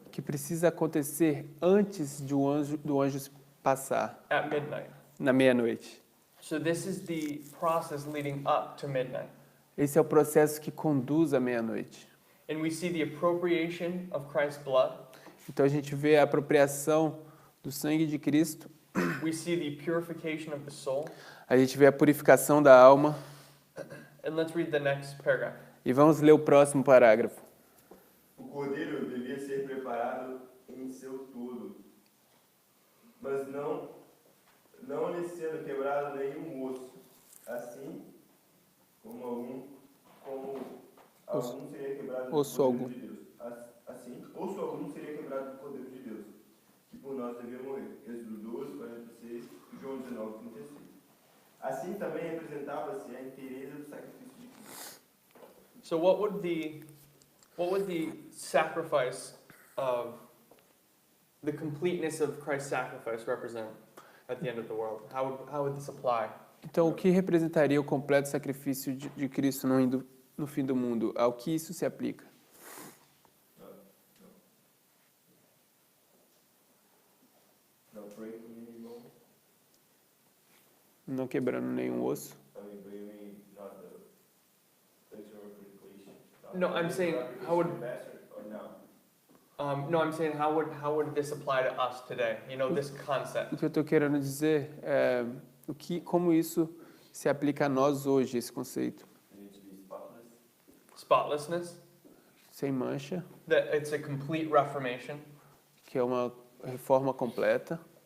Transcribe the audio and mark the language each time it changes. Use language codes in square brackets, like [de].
[pt] que precisa acontecer antes de do anjo passar, [en] at midnight. [pt] na meia-noite. [en] So this is the process leading up to midnight. [pt] Esse é o processo que conduz à meia-noite. [en] And we see the appropriation of Christ's blood. [pt] Então, a gente vê a apropriação do sangue de Cristo, [en] We see the purification of the soul. [pt] a gente vê a purificação da alma, [en] And let's read the next paragraph. [pt] e vamos ler o próximo parágrafo. O cordeiro devia ser preparado em seu todo, mas não lhe sendo quebrado nenhum osso, assim como algum seria quebrado do Osso Cordeiro algum. de Deus. Assim, osso algum seria quebrado do Cordeiro de Deus, que por nós devia morrer. Êxodo 12, 46 e João 19, 36. Assim também representava-se a inteireza do sacrifício de Cristo. [en] So what would the sacrifice of the completeness of Christ's sacrifice represent at the end of the world? How would this apply? [pt] Então, o que representaria o completo sacrifício de Cristo no fim do mundo? Ao que isso se aplica? Não [en] breaking any bone, [pt] Não quebrando nenhum osso. [en] bringing not the external purification. No, I'm saying, how would- Or no? No, I'm saying how would this apply to us today? You know, this concept. [pt] O que eu estou querendo dizer é como isso se aplica a nós hoje, esse conceito. [en] You need to be spotless. Spotlessness, [pt] Sem mancha, that it's a complete reformation. que é uma reforma completa.